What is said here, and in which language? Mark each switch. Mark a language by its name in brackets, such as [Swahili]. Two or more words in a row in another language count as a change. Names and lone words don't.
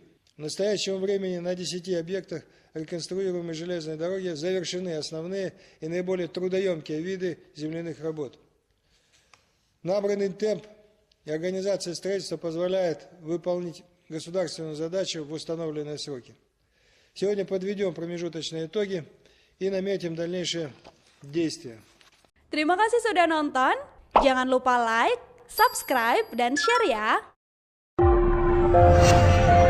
[Russian] В настоящем времени на 10 объектах реконструируемой железной дороги завершены основные и наиболее трудоемкие виды земляных работ. Набранный темп и организация строительства позволяет выполнить государственную задачу в установленные сроки. Сегодня подведем промежуточные итоги и наметим дальнейшие действия. [Indonesian] Terima kasih sudah nonton. Jangan lupa like, subscribe, dan share ya.